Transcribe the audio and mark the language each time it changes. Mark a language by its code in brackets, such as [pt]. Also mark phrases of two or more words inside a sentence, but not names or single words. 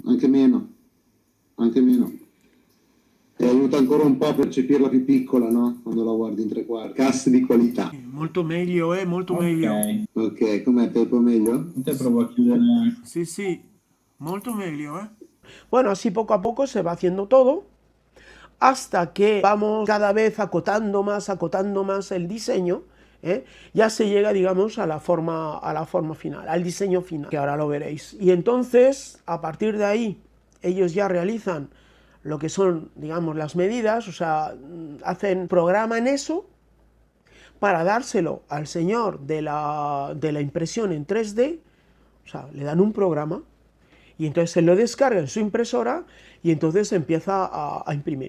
[it] anche meno. E aiuta ancora un po' a percepirla più piccola, no? Quando la guardi in 3/4. Casse di qualità. Molto meglio, molto meglio. Ok, com'è? Pepo meglio? Te provo a chiudere. Sí, molto meglio, [es] Bueno, así poco a poco se va haciendo todo, hasta que vamos cada vez acotando más el diseño, ya se llega, digamos, a la forma final, al diseño final, que ahora lo veréis. Y entonces, a partir de ahí, ellos ya realizan lo que son, digamos, las medidas, o sea, programan eso para dárselo al señor de la impresión en 3D, o sea, le dan un programa, y entonces se lo descarga en su impresora, y entonces empieza a imprimir.